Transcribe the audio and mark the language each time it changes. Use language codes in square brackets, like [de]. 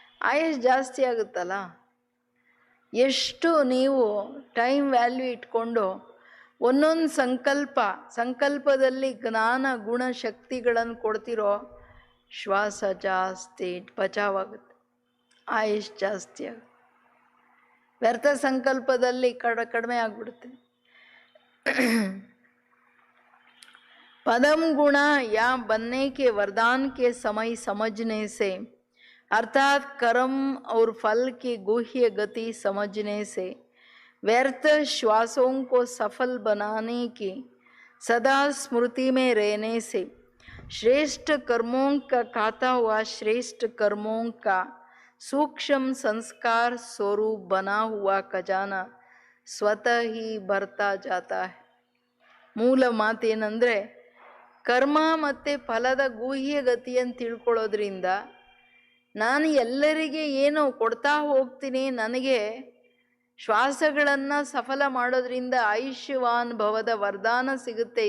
[kn] ಆಯಸ್ ಜಾಸ್ತಿ ಆಗುತ್ತಲ್ಲ. ಎಷ್ಟು ನೀವು ಟೈಮ್ ವ್ಯಾಲ್ಯೂ ಇಟ್ಕೊಂಡು ಒಂದೊಂದು ಸಂಕಲ್ಪದಲ್ಲಿ ಜ್ಞಾನ ಗುಣ ಶಕ್ತಿಗಳನ್ನು ಕೊಡ್ತಿರೋ ಶ್ವಾಸ ಜಾಸ್ತಿ ಬಚಾವಾಗುತ್ತೆ, ಆಯುಷ್ ಜಾಸ್ತಿ ಆಗುತ್ತೆ. ವ್ಯರ್ಥ ಸಂಕಲ್ಪದಲ್ಲಿ ಕಡಿಮೆ ಆಗ್ಬಿಡುತ್ತೆ. [hi] पदम गुणा या बनने के वरदान के समय समझने से, अर्थात कर्म और फल की गुह्य गति समझने से, व्यर्थ श्वासों को सफल बनाने की सदा स्मृति में रहने से, श्रेष्ठ कर्मों का खाता हुआ श्रेष्ठ कर्मों का सूक्ष्म संस्कार स्वरूप बना हुआ खजाना स्वतः ही भरता जाता है. [kn] ಮೂಲ ಮಾತೇನೆಂದರೆ, ಕರ್ಮ ಮತ್ತು ಫಲದ ಗುಹ್ಯ ಗತಿಯನ್ನು ತಿಳ್ಕೊಳ್ಳೋದ್ರಿಂದ ನಾನು ಎಲ್ಲರಿಗೆ ಏನೋ ಕೊಡ್ತಾ ಹೋಗ್ತೀನಿ. ನನಗೆ ಶ್ವಾಸಗಳನ್ನು ಸಫಲ ಮಾಡೋದ್ರಿಂದ ಆಯುಷ್ಯವಾನ್ ಭವದ ವರದಾನ ಸಿಗುತ್ತೆ.